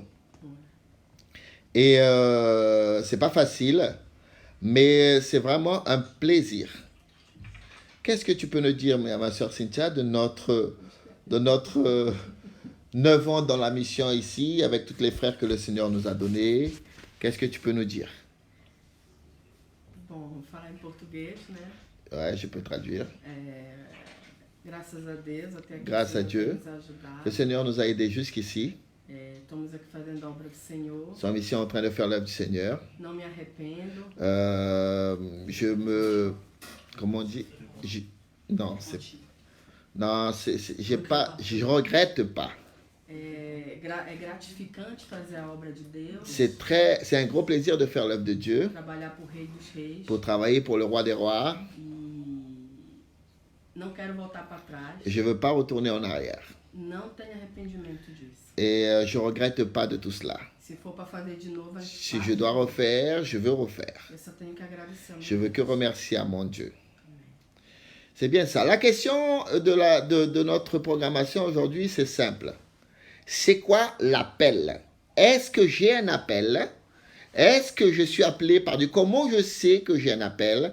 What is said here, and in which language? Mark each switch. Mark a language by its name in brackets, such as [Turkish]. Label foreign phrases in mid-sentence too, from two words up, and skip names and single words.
[French] Et c'est pas facile, mais c'est vraiment un plaisir. Qu'est-ce que tu peux nous dire, ma soeur Cynthia, de notre 9 ans dans la mission ici, avec tous les frères que le Seigneur nous a donnés? Qu'est-ce que tu peux nous dire? [Portuguese] Bom, falar em português, né? [French] Ouais, je peux traduire. [Portuguese] Graças a Deus, até aqui [French] Grâce à [Portuguese] o Senhor [French] Dieu, [Portuguese] tem nos ajudado. [French] le Seigneur nous a aidés jusqu'ici. [Portuguese] Estamos aqui fazendo a obra do Senhor. [French] Nous sommes ici en train de faire l'œuvre du Seigneur. [Portuguese] Não me arrependo. [French] Comment on dit? Je regrette pas. [Portuguese] É gratificante fazer a obra de Deus. [French] C'est un gros plaisir de faire l'œuvre de Dieu, [Portuguese] Trabalhar pour Rei dos Reis. [French] pour travailler pour le Roi des Rois. [Portuguese] Não quero voltar para trás. [French] Et je ne veux pas retourner en arrière. [Portuguese] Não tenho arrependimento disso. [French] Et je ne regrette pas de tout cela. [Portuguese] Se for para fazer de novo, a gente [French] Si [Portuguese] faz. [French] je dois refaire, je veux refaire. [Portuguese] Eu só tenho que agradecer. [French] Je veux que remercier à mon Dieu. C'est bien ça. La question de notre programmation aujourd'hui, c'est simple. C'est quoi l'appel? Est-ce que j'ai un appel? Est-ce que je suis appelé par Dieu? Comment je sais que j'ai un appel?